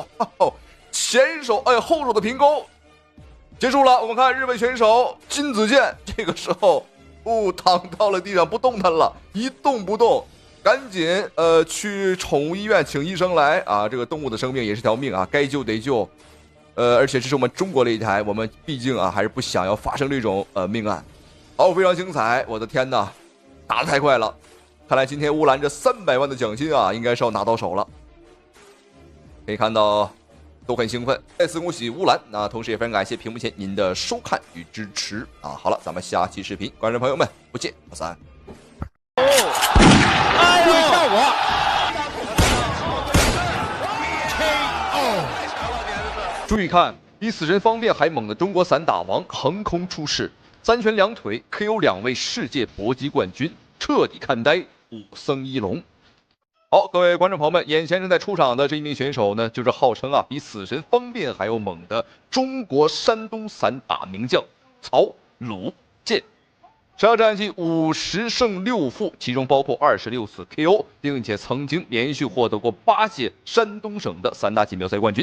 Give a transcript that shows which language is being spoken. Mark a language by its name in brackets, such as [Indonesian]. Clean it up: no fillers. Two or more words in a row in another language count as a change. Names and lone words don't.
[Chinese] 前手後手的平勾結束了。我們看日本選手金子健這個時候躺到了地上不動彈了，一動不動，趕緊去寵物醫院請醫生來啊！這個動物的生命也是條命啊，該救得救。而且這是我們中國擂台，我們畢竟啊還是不想要發生這種命案。好，非常精彩，我的天哪，打得太快了！看來今天烏蘭這300萬的獎金啊，應該是要拿到手了。可以看到都很興奮，再次恭喜烏蘭。那同時也非常感謝屏幕前您的收看與支持啊！好了，咱們下期視頻，觀眾朋友們不見不散。注意效果。注意看，比死神方便還猛的中國散打王橫空出世，3拳2腿 KO 2 位世界搏擊冠軍，徹底看呆武僧一龍。好，各位觀眾朋友們，眼前正在出場的這一名選手呢，就是號稱比死神方便還要猛的中國山東散打名將曹魯健。12戰績50勝6負，其中包括26次 KO， 並且曾經連續獲得過8屆山東省的散打錦標賽冠軍。